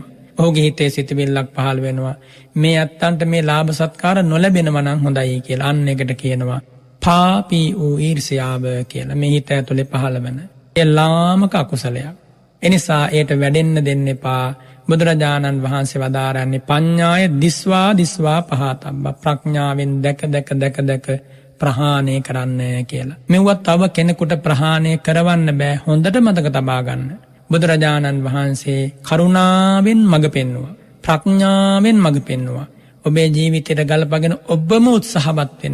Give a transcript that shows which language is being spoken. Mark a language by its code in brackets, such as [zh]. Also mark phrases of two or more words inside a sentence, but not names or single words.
[si] ඔහුගේ හිතේ සිතුවිල්ලක් පහළ වෙනවා මේ අත්තන්ට මේ ලාභ සත්කාර නොලැබෙනවා නම් හොඳයි කියලා. අන්න එකට කියනවා පාපී වූ ඊර්ෂ්‍යාව කියලා. මේ හිත ඇතුලේ පහළ වෙන ඒ ලාමක අකුසලයක්. එනිසා ඒට වැඩෙන්න දෙන්න එපා. බුදුරජාණන් වහන්සේ වදාරන්නේ [pi] පඤ්ඤාය දිස්වා පහතබ්බා. [si] ප්‍රඥාවෙන් දැක ප්‍රහාණය කරන්න කියලා. මෙව්වත් තව කෙනෙකුට ප්‍රහාණය කරවන්න බෑ. හොඳට මතක තබා ගන්න. බුදුරජාණන් වහන්සේ කරුණාවෙන් මඟ පෙන්නුවා, ප්‍රඥාවෙන් මඟ පෙන්නුවා. ඔබේ ජීවිතයට ගලපගෙන ඔබම උත්සාහවත් වෙන්න.